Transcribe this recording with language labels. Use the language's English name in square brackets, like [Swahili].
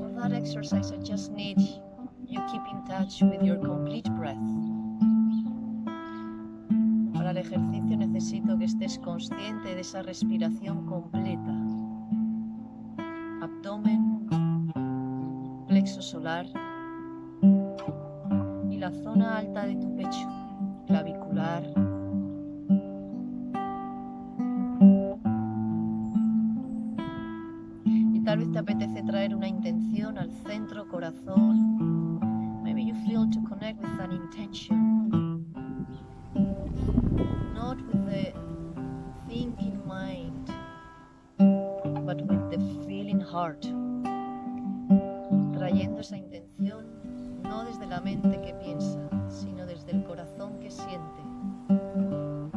[English] Exercise, I just need you keep in touch with your complete breath. [Spanish] Para el ejercicio necesito que estés consciente de esa respiración completa. Abdomen, plexo solar y la zona alta de tu pecho, clavicular. Tal vez te apetece traer una intención al centro corazón. [English] Maybe you feel to connect with an intention. Not with the thinking mind, but with the feeling heart. [Spanish] Trayendo esa intención no desde la mente que piensa, sino desde el corazón que siente.